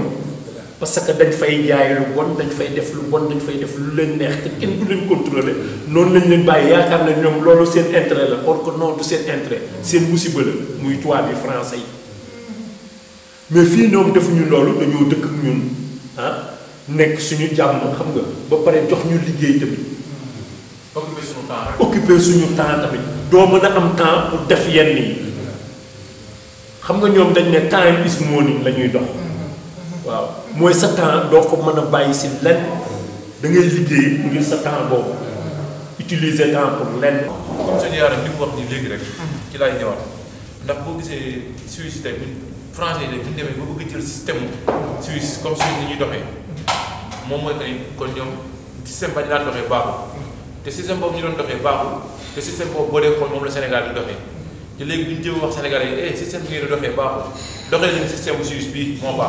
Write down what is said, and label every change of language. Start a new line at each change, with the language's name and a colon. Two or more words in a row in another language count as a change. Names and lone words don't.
Wolof: parce que dañ fay jaay lu bon dañ fay def lu bon dañ fay def lu leen neex te kenn du leen contrôler noonu lañ leen bàyyi yaakaar na ñoom loolu seen intérêt la
French: or que non
Wolof: du seen intérêt seen musiba la muy tubaab yi français yi mais fii ñoom defuñu loolu dañoo dëkk ak ñun nekk suñu jàmm xam nga ba pare jox ñu liggéey tamit. occuper suñu temps tamit doo mën a am temps pour def yenn yi xam nga ñoom dañ ne
English: time is money
Wolof: la ñuy dox. waaw mooy sa temps doo ko mën a bàyyi si lenn da ngay liggéey ngir sa temps boobu utiliser temps pour lenn. comme sëñ Yaaram li mu wax nii léegi rek. ci laay ñëwaat ndax boo gisee Suisse tey français yi bu ñu demee ba bëgg a jël système Suisse comme Suisse ni ñuy doxee moom mooy ay kon ñoom système ba ñu daan doxee baaxul te système boobu ñu doon doxee baaxul te système boobu boo dee xool moom la Sénégal di doxee te léegi bu ñu jëm wax Sénégalais yi système bi ngeen di doxee baaxul doxee leen système Suisse bii moo baax.